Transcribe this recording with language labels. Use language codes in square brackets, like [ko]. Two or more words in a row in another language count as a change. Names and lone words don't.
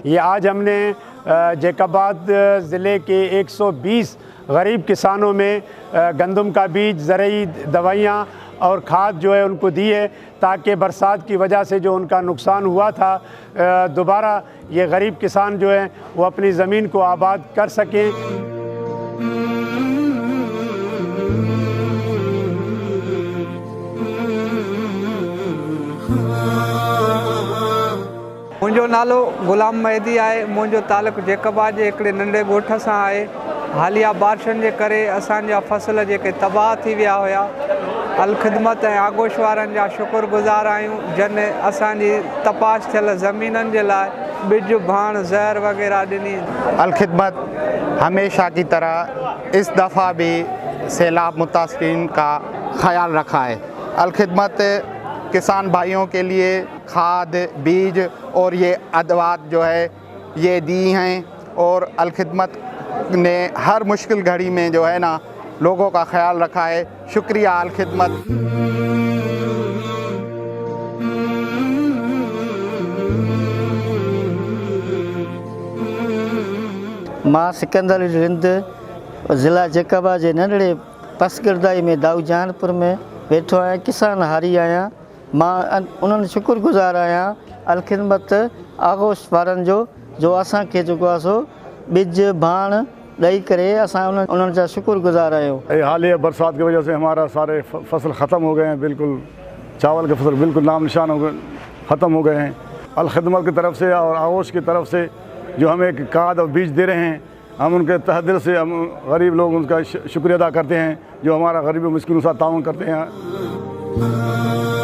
[ur] یہ آج ہم نے جیکب آباد ضلعے کے 120 غریب کسانوں میں گندم کا بیج، ضروری دوائیاں اور کھاد جو ہے ان کو دی ہے، تاکہ برسات کی وجہ سے جو ان کا نقصان ہوا تھا دوبارہ یہ غریب کسان جو ہیں وہ اپنی زمین کو آباد کر سکیں. [sd] मुंहिंजो नालो गुलाम मेहदी आहे। मुंहिंजो तालुक़ु जैकबाद जे हिकिड़े नंढे ॻोठ सां आहे। हालिया बारिशुनि जे करे असांजा फसल जेके तबाह थी विया हुया, अल ख़िदमत ऐं आगोश वारनि जा शुक्रगुज़ार आहियूं, जिन असांजी तपाश थियल ज़मीननि जे लाइ बिज, भाण, ज़हर वग़ैरह ॾिनी। [ur] الخدمت ہمیشہ کی طرح اس دفعہ بھی سیلاب متاثرین کا خیال رکھا ہے. الخدمت کسان بھائیوں کے لیے کھاد، بیج اور یہ ادوات جو ہے یہ دی ہیں، اور الخدمت نے ہر مشکل گھڑی میں جو ہے نا لوگوں کا خیال رکھا ہے. شکریہ الخدمت. [sd] मां सिकंदर रिंद ज़िला जैकबाद जे नंढड़े पसगिरदाई में दाऊजानपुर में वेठो आहियां। किसान हारी आहियां। मां उन्हनि शुक्रगुज़ार आहियां अल ख़िदमत आगोश वारनि जो असांखे जेको आहे सो बिज, भाण ॾेई करे असां उन्हनि जा शुक्रगुज़ार आहियूं। [ur] حالیہ برسات کی وجہ سے ہمارا سارے فصل ختم ہو گئے ہیں. بالکل چاول کے فصل بالکل نام نشان ہو گئے، ختم ہو گئے ہیں. الخدمت کی طرف سے اور آغوش کی طرف سے جو ہمیں کھاد اور بیج دے رہے ہیں، ہم ان کے تہہ دل سے ہم غریب لوگ ان کا شکریہ ادا کرتے ہیں، جو ہمارا غریب مسکین کے ساتھ تعاون کرتے ہیں.